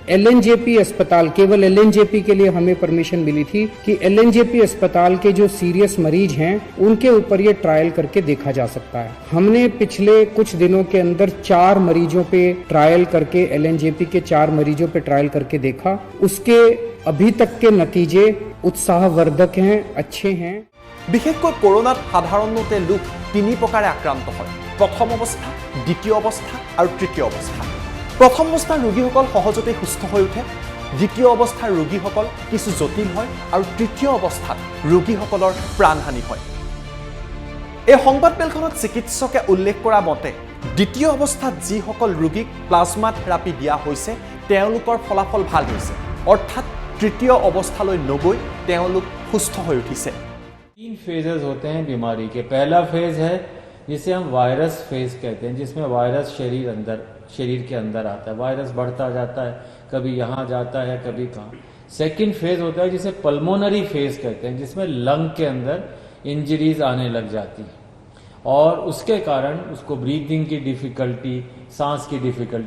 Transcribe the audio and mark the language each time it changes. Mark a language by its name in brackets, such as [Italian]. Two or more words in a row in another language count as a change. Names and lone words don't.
[Hindi] LNJP अस्पताल, केवल LNJP के लिए हमें परमिशन मिली थी कि LNJP अस्पताल के जो सीरियस मरीज हैं उनके ऊपर ये ट्रायल करके देखा जा सकता है। हमने पिछले कुछ दिनों के अंदर 4 मरीजों पे ट्रायल करके, LNJP के 4 मरीजों पे ट्रायल करके देखा, उसके अभी तक के नतीजे उत्साहवर्धक हैं, अच्छे हैं। [Assamese] বিশেষকৈ কৰোনাত সাধাৰণতে লোক 3 প্ৰকাৰে আক্ৰান্ত হয়: প্ৰথম অৱস্থা, দ্বিতীয় অৱস্থা আৰু তৃতীয় অৱস্থা। প্ৰথম অৱস্থাৰ ৰোগীসকল সহজতে সুস্থ হৈ উঠে, দ্বিতীয় অৱস্থাৰ ৰোগীসকল কিছু জটিল হয় আৰু তৃতীয় অৱস্থাত ৰোগীসকলৰ প্ৰাণহানি হয়। এই সংবাদমেলখনত চিকিৎসকে উল্লেখ কৰা মতে দ্বিতীয় অৱস্থাত যিসকল ৰোগীক প্লাজমা থেৰাপি দিয়া হৈছে তেওঁলোকৰ ফলাফল ভাল হৈছে, অৰ্থাৎ তৃতীয় অৱস্থালৈ নগৈ তেওঁলোক সুস্থ হৈ উঠিছে। [Hindi] तीन फेजेस होते हैं बीमारी के। पहला फेज है जिसे हम [English] virus phase [Hindi] कहते हैं, जिसमें वायरस शरीर के अंदर आता है, वायरस बढ़ता जाता है, कभी यहाँ जाता है कभी कहाँ। [English] second phase [Hindi] होता है जिसे [English] pulmonary phase [Hindi] कहते हैं, जिसमें लंग के अंदर इंजरीज आने लग जाती हैं और उसके कारण उसको ब्रीदिंग की डिफिकल्टी, सांस की डिफिकल्टी।